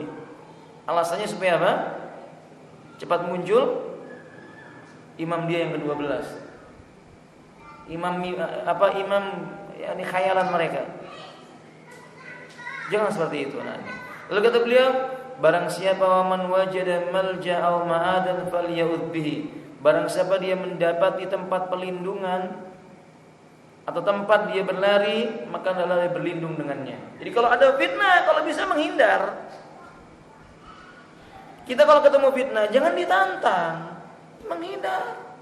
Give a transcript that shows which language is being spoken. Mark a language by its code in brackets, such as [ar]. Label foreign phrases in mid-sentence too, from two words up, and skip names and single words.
[id] Alasannya supaya apa? Cepat muncul imam dia yang ke-12. Imam yakni khayalan mereka. Jangan seperti itu. Lalu kata beliau, barang siapa [ar] من وجد ملجأ أو معاذا فليعذ به. [id] Barang siapa dia mendapati tempat perlindungan atau tempat dia berlari, maka hendaklah dia berlindung dengannya. Jadi kalau ada fitnah, kalau bisa menghindar. Kita kalau ketemu fitnah jangan ditantang, menghindar.